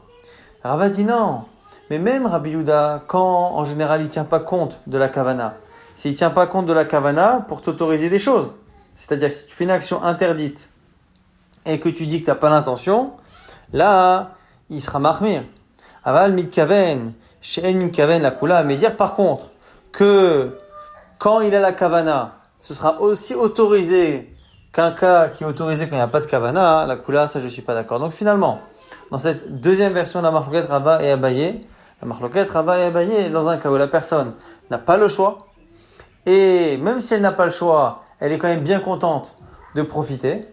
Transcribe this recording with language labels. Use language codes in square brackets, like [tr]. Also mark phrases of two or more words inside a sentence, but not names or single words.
[fr] Rava dit non, mais même Rabbi Yehuda, quand en général il tient pas compte de la kavana, s'il tient pas compte de la kavana pour t'autoriser des choses, c'est-à-dire que si tu fais une action interdite, et que tu dis que tu n'as pas l'intention, là, il sera mahmir. [he] אבל מתכוון שאין מתכוון לקולא, [fr] mais dire par contre que quand il a la kavana, ce sera aussi autorisé qu'un cas qui est autorisé quand il n'y a pas de kavana, la kula, ça je suis pas d'accord. Donc finalement, dans cette deuxième version de la marloquette Rava et Abaye, la marloquette Rava et Abaye est dans un cas où la personne n'a pas le choix, et même si elle n'a pas le choix, elle est quand même bien contente de profiter.